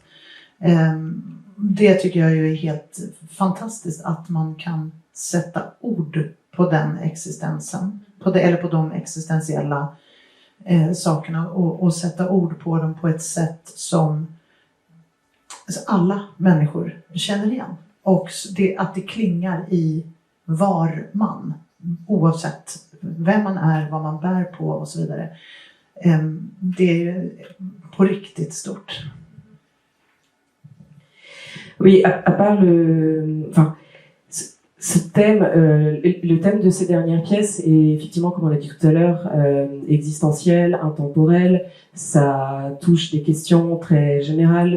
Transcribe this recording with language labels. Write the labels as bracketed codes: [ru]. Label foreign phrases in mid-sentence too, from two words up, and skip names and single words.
[sv] Det tycker jag ju är helt fantastiskt att man kan sätta ord på den existensen, eller på de existentiella sakerna och sätta ord på dem på ett sätt som alla människor känner igen. Och att det klingar i var man, oavsett vem man är, vad man bär på och så vidare. Det är ju på riktigt stort. [fr] Oui, à part ce thème, le thème de ces dernières pièces est effectivement, comme on l'a dit tout à l'heure, existentiel, intemporel. Ça touche des questions très générales.